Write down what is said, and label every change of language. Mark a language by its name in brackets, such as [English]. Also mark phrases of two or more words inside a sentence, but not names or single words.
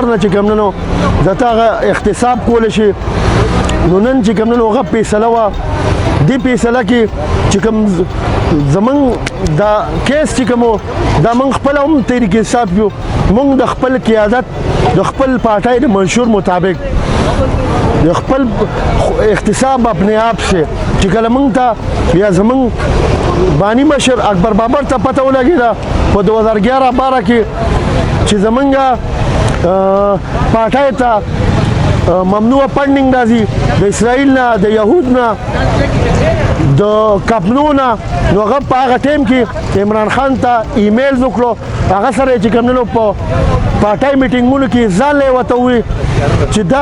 [Pashto] نه چې کوم نن ځکه هغه احتساب کولی شي نو نن چې کوم نن هغه فیصله وه دې فیصله کې چې کوم زمونږ دا کیس چې کوم دا موږ خپله هم تحریک انصاف یو موږ د خپل قیادت د خپل پارټۍ د منشور مطابق د خپل احتساب [Urdu] اپنے آپ سے [Pashto] چې کله موږ ته یا زمونږ بانی مشر اکبر بابر ته پته ولګېده په 2011-12 کې چې زمونږ پارټۍ ته ممنوع فنډینګ راځي د اسرائیل نه د یهود نه د کپنو نه نو هغه په هغه ټایم کې عمران خان ته ایمیل وکړو هغه سره چې کوم نو په پارټۍ میټینګونو کې ځان له وته وي چې